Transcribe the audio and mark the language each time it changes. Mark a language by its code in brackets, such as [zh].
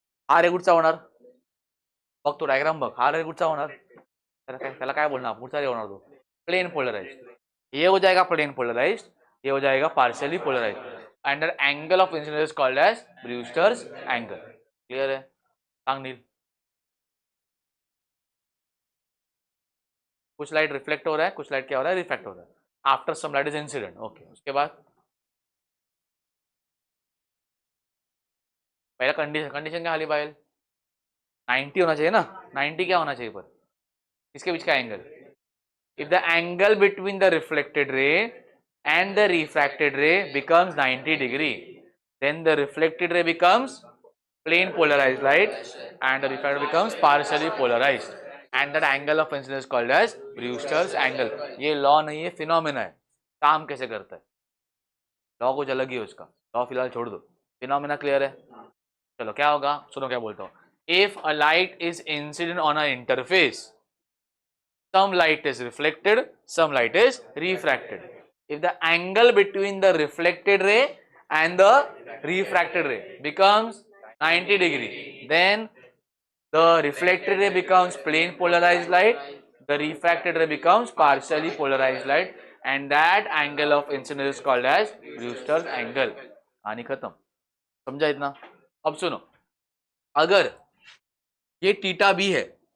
[mr] हा रे कुठचा होणार, बघ तो डायग्राम बघ, हा रे कुठचा होणार, त्याला काय बोलणार, पुढचा रे होणार तो, [hi] प्लेन पोलराइज्ड, ये हो जाएगा प्लेन पोलराइज्ड, ये हो जाएगा partially polarised, [en] under angle of incidence called as Brewster's angle, [hi] clear है, सांग नील, कुछ लाइट रिफ्लेक्ट हो रहा है, कुछ लाइट क्या हो रहा है, रिफ्लेक्ट हो रहा है, after some light is incident, okay, उसके बाद पहला कंडीशन कंडीशन क्या हाली पायल 90 होना चाहिए ना 90 क्या होना चाहिए पर इसके बीच का angle [en] if the angle between the reflected ray and the refracted ray becomes 90 degree then the reflected ray becomes plane polarized light and the refracted becomes partially polarized and that angle of incidence is called as Brewster's angle. [hi] ये law नहीं है phenomena है. काम कैसे करता है law कुछ अलग ही है उसका लॉ फिलहाल छोड़ दो फिनोमेना क्लियर है चलो क्या होगा सुनो क्या बोलता हूँ [en] if a light is incident on a interface some light is reflected some light is refracted if the angle between the reflected ray and the refracted ray becomes 90 degree then the reflected ray becomes plane polarized light the refracted ray becomes partially polarized light and that angle of incidence is called as Brewster's angle [hi] कहानी खत्म समझा इतना अब सुनो अगर ये theta B है